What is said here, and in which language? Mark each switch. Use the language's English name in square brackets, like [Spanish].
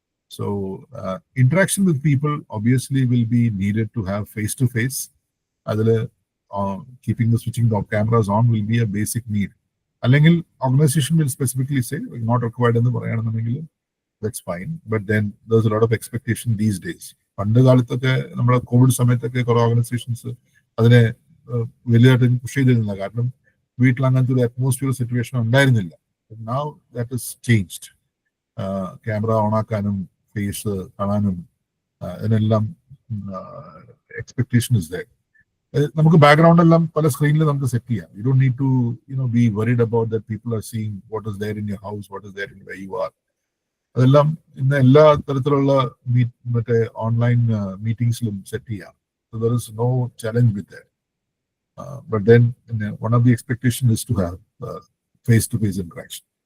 [English] So interaction with people obviously will be needed to have face to face. അതിൽ keeping the switching of cameras on will be a basic need. അല്ലെങ്കിൽ organization will specifically say not required [Malayalam] എന്ന് പറയുകയാണെന്നുണ്ടെങ്കിൽ [English] that's fine, but then there's a lot of expectation these days. [Malayalam] പണ്ട് കാലത്തൊക്കെ നമ്മുടെ Covid സമയത്തൊക്കെ കുറെ organisations അതിനെ വലുതായിട്ട് പുഷ് ചെയ്തിരുന്നില്ല, കാരണം വീട്ടിൽ അങ്ങനത്തെ ഒരു അറ്റ്മോസ്ഫിയർ സിറ്റുവേഷൻ ഉണ്ടായിരുന്നില്ല. [English] Now that is changed. [Malayalam] Camera ഓണാക്കാനും face കാണാനും ഇതിനെല്ലാം എക്സ്പെക്ടേഷൻ ഇസ് there. നമുക്ക് ബാക്ക്ഗ്രൗണ്ട് എല്ലാം പല സ്ക്രീനിൽ നമുക്ക് സെറ്റ് ചെയ്യാം. [English] You don't need to be worried about that people are seeing what is there in your house, what is there in where you are. [Malayalam] അതെല്ലാം ഇന്ന് എല്ലാ തരത്തിലുള്ള മറ്റേ ഓൺലൈൻ മീറ്റിംഗ്സിലും സെറ്റ് ചെയ്യാം. [English] So there is no challenge with that. But then one of the expectation is to have face-to-face interaction.